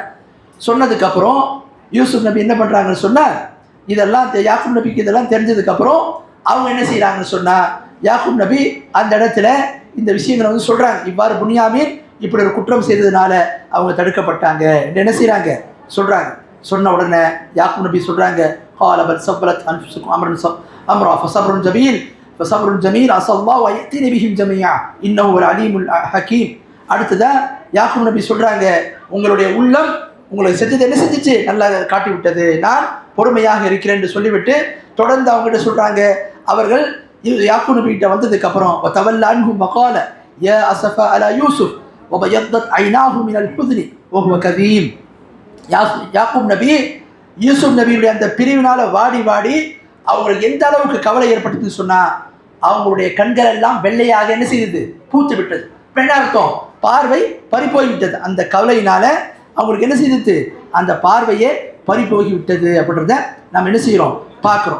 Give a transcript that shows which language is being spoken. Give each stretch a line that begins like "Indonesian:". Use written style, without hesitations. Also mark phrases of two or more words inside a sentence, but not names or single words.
Tamil: சொன்னதுக்கப்புறம் யூசுப் நபி என்ன பண்ணுறாங்கன்னு சொன்னால், இதெல்லாம் யாக்கூப் நபிக்கு இதெல்லாம் தெரிஞ்சதுக்கப்புறம் அவங்க என்ன செய்கிறாங்கன்னு சொன்னால், யாக்கூப் நபி அந்த இடத்துல இந்த விஷயங்களை வந்து சொல்கிறாங்க, இவ்வாறு பின்யாமீன் இப்படி ஒரு குற்றம் செய்ததுனால அவங்க தடுக்கப்பட்டாங்க என்று என்ன செய்கிறாங்க சொல்கிறாங்க. சொன்ன உடனே யாக்கூப் நபி சொல்கிறாங்க,
Arabic: قال بل سولت أنفسكم أمرا فصبر جميل فصبر جميل عسى الله أن يأتيني بهم جميعا إنه هو العليم الحكيم.
Tamil: அடுத்ததா யாக்கூப் நபி சொல்கிறாங்க, உங்களுடைய உள்ளம் உங்களுக்கு செஞ்சது என்ன செஞ்சிச்சு, நல்லா காட்டி விட்டது, நான் பொறுமையாக இருக்கிறேன் என்று சொல்லிவிட்டு தொடர்ந்து அவங்ககிட்ட சொல்கிறாங்க. அவர்கள் யாக்கூப் நபி கிட்ட வந்ததுக்கப்புறம்
Arabic: وتولى عنهم وقال يا أسفا على يوسف وبيضت عيناه من الحزن وهو كظيم.
Tamil: யாக்கூப் நபி யூசுப் நபியுடைய அந்த பிரிவினால வாடி வாடி அவங்களுக்கு எந்த அளவுக்கு கவலை ஏற்பட்டதுன்னு சொன்னால், அவங்களுடைய கண்கள் எல்லாம் வெள்ளையாக என்ன செய்தது, பூத்து விட்டது. என்ன அர்த்தம், பார்வை பறிப்போய் விட்டது. அந்த கவலையினால அவங்களுக்கு என்ன செய்தது, அந்த பார்வையே பறிப்போகி விட்டது அப்படின்றத நம்ம என்ன செய்கிறோம் பார்க்குறோம்.